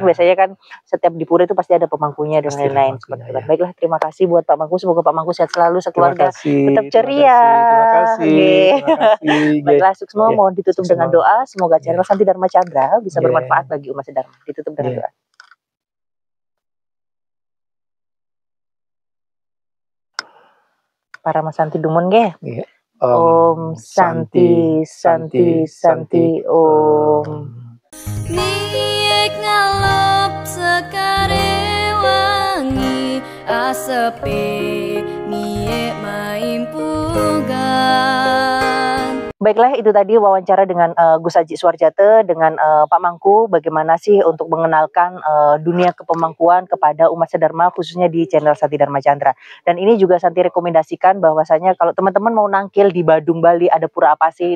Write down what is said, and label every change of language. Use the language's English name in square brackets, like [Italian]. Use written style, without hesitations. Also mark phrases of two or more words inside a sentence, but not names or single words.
[Indonesian] Biasanya kan setiap di pura itu pasti ada pemangkunya dan Pasti ada lain-lain pemangkunya, seperti itu kan. ya. Baiklah, terima kasih buat Pak Mangku. Semoga Pak Mangku sehat selalu, sekeluarga tetap ceria. Terima kasih. Oke. Baiklah, sukses semua. Ya, Mohon ditutup sukses dengan semua. doa. Semoga channel Ya. Santi Dharma Chandra bisa Ya. bermanfaat bagi umat sedharma. Ditutup dengan Ya. doa. [Balinese] Para Mas Santi Dumun ge. [Indonesian] Ya. [Sanskrit] Om Santi Santi Santi Om. [Balinese] Niek ngalop sekare wangi asepe niek maimpugan. [Indonesian] Baiklah, itu tadi wawancara dengan Gus Haji Suwarjate dengan Pak Mangku. Bagaimana sih untuk mengenalkan dunia kepemangkuan kepada umat sedharma khususnya di channel Santi Dharma Chandra. Dan ini juga Santi rekomendasikan bahwasanya kalau teman-teman mau nangkil di Badung Bali ada pura apa sih?